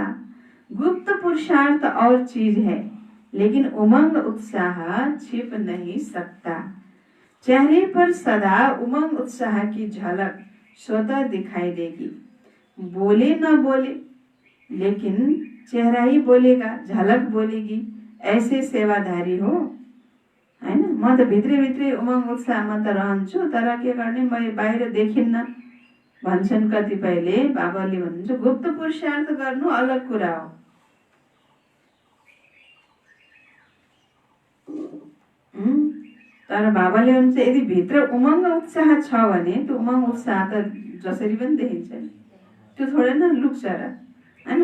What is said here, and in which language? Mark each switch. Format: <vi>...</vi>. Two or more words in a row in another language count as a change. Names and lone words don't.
<hi>गुप्त पुरुषार्थ और चीज है, लेकिन उमंग उत्साह छिप नहीं सकता। चेहरे पर सदा उमंग उत्साह की झलक स्वतः दिखाई देगी। बोले न बोले लेकिन चेहरा ही बोलेगा, झलक बोलेगी। ऐसे सेवाधारी हो, है ना।</hi> <ne>म त भित्री उमंग उत्साहमा त रहन्छु, तर के गर्ने म बाहिर देखिन्न भन्छन् कतिपयले। बाबाले भन्नुहुन्छ गुप्त पुरुषार्थ गर्नु अलग कुरा हो, तर बाबाले भन्नुहुन्छ यदि भित्र उमङ्ग उत्साह छ भने त्यो उमङ्ग उत्साह त जसरी पनि देखिन्छ नि, त्यो थोरै न लुक्छ र होइन।</ne>